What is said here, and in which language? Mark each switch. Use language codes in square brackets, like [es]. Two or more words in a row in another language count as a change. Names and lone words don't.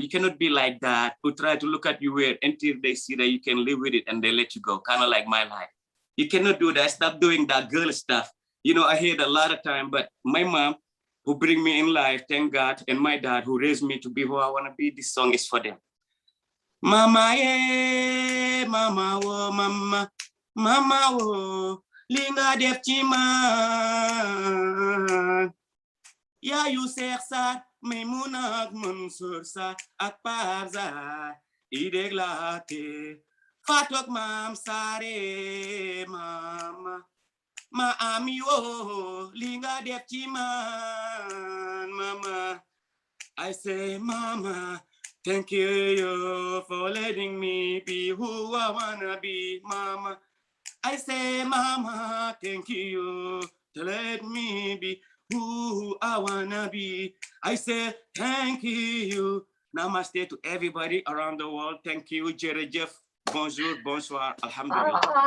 [en] You cannot be like that, who try to look at you weird until they see that you can live with it and they let you go, kind of like my life. You cannot do that. Stop doing that girl stuff. I hear it a lot of time, but my mom who bring me in life, thank God, and my dad who raised me to be who I want to be, this song is for them. [wo] Mama ye, mama wo, mama wo, linga def ci man. Yaayu Seex Saar Maymuna ak Mansour Saar ak Parza ideg laate Fatou ak Maam Saare mama ma ami wo li nga def ci [en] man mama I say mama thank you for letting me be who I wanna be mama I say mama thank you to let me be who I wanna be I say thank you namaste to everybody around the world thank you jërëjëf [fr] bonjour bonsoir [en] alhamdulillah.